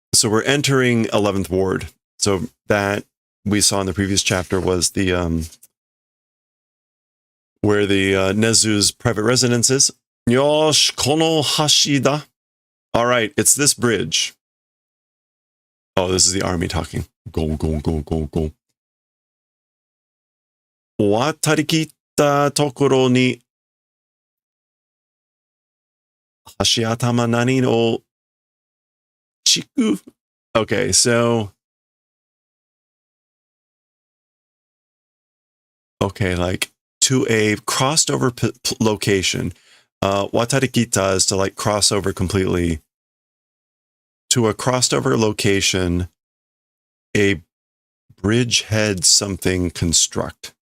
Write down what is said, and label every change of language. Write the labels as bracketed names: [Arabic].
[English] So we're entering 11th ward. So that we saw in the previous chapter was the where the Nezu's private residence is. [Japanese] Yosh kono hashida. [English] All right, it's this bridge. Oh, this is the army talking. Go, go, go, go, go. [Japanese] 渡り切ったところに橋頭何の地区? [English] Okay, so okay, like to a crossed over location. Watarikita is to like cross over completely. To a crossed over location, a bridgehead something construct.